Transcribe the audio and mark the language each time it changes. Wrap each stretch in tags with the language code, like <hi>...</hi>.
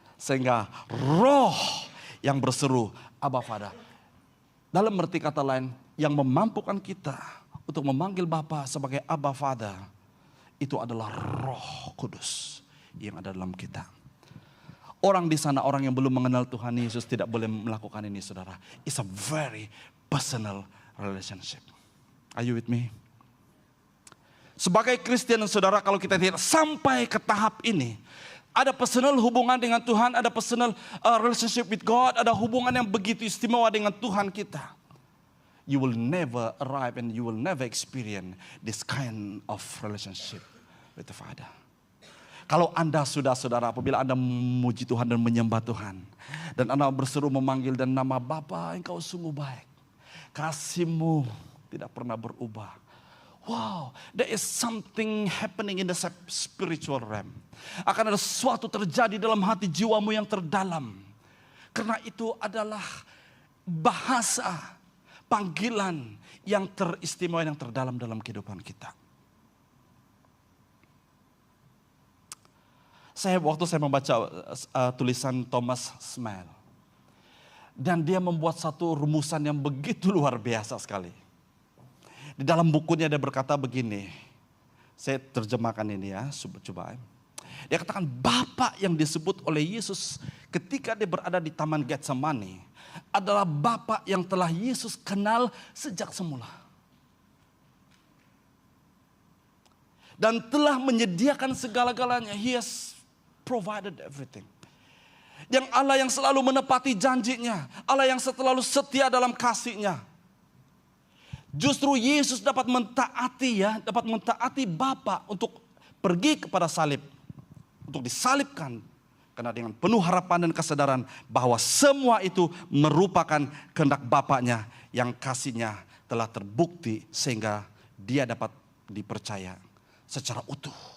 <ms>Sehingga Roh yang berseru Abba Father. Dalam arti kata lain, yang memampukan kita untuk memanggil Bapa sebagai Abba Father, itu adalah Roh Kudus yang ada dalam kita. Orang di sana, orang yang belum mengenal Tuhan Yesus tidak boleh melakukan ini, saudara.</ms> <en>It's a very personal relationship. Are you with me?</en> <ms>Sebagai Kristen, saudara, kalau kita tidak sampai ke tahap ini, ada personal hubungan dengan Tuhan, ada</ms> <en>personal relationship with God,</en> <ms>ada hubungan yang begitu istimewa dengan Tuhan kita.</ms> <en>You will never arrive and you will never experience this kind of relationship with the Father.</en> <ms>Kalau Anda sudah, saudara, apabila Anda memuji Tuhan dan menyembah Tuhan, dan Anda berseru memanggil dan nama Bapa, engkau sungguh baik. Kasih-Mu tidak pernah berubah.</ms> <en>Wow, there is something happening in the spiritual realm.</en> <ms>Akan ada sesuatu terjadi dalam hati jiwamu yang terdalam. Karena itu adalah bahasa, panggilan yang teristimewa, yang terdalam dalam kehidupan kita. Waktu saya membaca tulisan Thomas Smile. Dan dia membuat satu rumusan yang begitu luar biasa sekali. Di dalam bukunya dia berkata begini, Saya terjemahkan ini ya, coba. Dia katakan Bapa yang disebut oleh Yesus ketika dia berada di Taman Getsemani adalah Bapa yang telah Yesus kenal sejak semula. Dan telah menyediakan segala-galanya.</ms> <en>He has provided everything.</en> <ms>Yang Allah yang selalu menepati janjinya. Allah yang selalu setia dalam kasih-Nya. Justru Yesus dapat mentaati Bapa untuk pergi kepada salib. Untuk disalibkan. Karena dengan penuh harapan dan kesadaran bahwa semua itu merupakan kehendak Bapaknya yang kasih-Nya telah terbukti sehingga dia dapat dipercaya secara utuh.</ms>